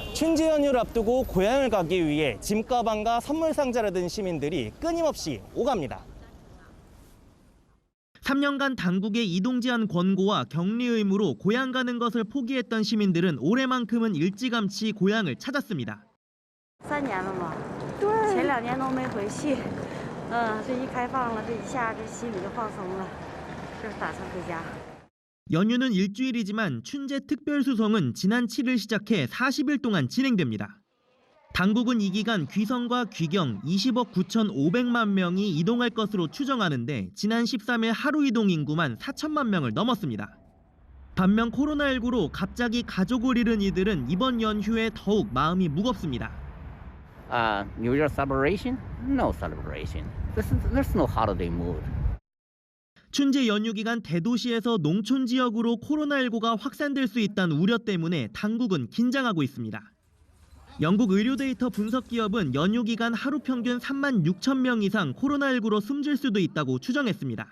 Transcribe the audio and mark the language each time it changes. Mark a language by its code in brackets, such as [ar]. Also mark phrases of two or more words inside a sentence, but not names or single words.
[ko] 춘제 연휴를 앞두고 고향을 가기 위해 짐가방과 선물 상자를 든 시민들이 끊임없이 오갑니다. 3년간 당국의 이동 제한 권고와 격리 의무로 고향 가는 것을 포기했던 시민들은 올해만큼은 일찌감치 고향을 찾았습니다. [zh] 3 年了嘛，前2年都没回去，这一开放了，这一下这心里就放松了，就打算回家。 [ko] 연휴는 일주일이지만 춘제 특별수송은 지난 7일 시작해 40일 동안 진행됩니다. 당국은 이 기간 귀성과 귀경 20억 9,500만 명이 이동할 것으로 추정하는데 지난 13일 하루 이동 인구만 4천만 명을 넘었습니다. 반면 코로나19로 갑자기 가족을 잃은 이들은 이번 연휴에 더욱 마음이 무겁습니다. [en] New Year celebration? No celebration. There's no holiday mood. [ko] 춘제 연휴 기간 대도시에서 농촌 지역으로 코로나19가 확산될 수 있다는 우려 때문에 당국은 긴장하고 있습니다. 영국 의료 데이터 분석 기업은 연휴 기간 하루 평균 3만 6천 명 이상 코로나19로 숨질 수도 있다고 추정했습니다.